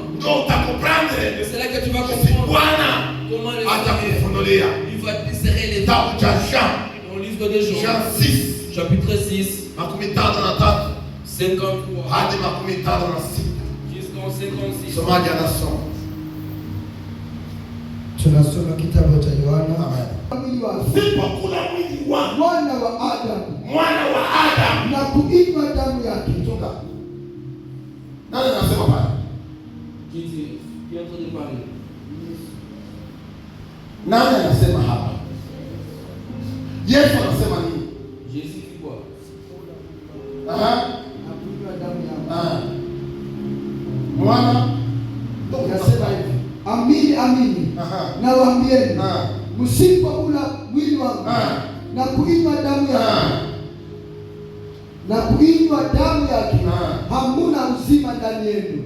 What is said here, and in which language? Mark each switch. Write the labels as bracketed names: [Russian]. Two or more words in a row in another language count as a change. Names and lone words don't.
[French] Et c'est là que tu vas comprendre comment le Seigneur il va te serrer les dents. Dans le livre de Jean 6, chapitre 6, 53 jusqu'en 56. [Swahili] Tunasoma kitabu cha Yohana. Mwana wa Adamu na kuinywa damu yake. Nani anasema pale? [French] Qui est en train de parler? [Swahili] Nani anasema hapa? Yesu anasema nini? [French] Jésus dit quoi? [Swahili] Kuinywa damu yake. Mwana anasema hivi. Amini nawaambieni, msipokula mwili wangu na kuinywa damu yake hamuna uzima ndani yenu.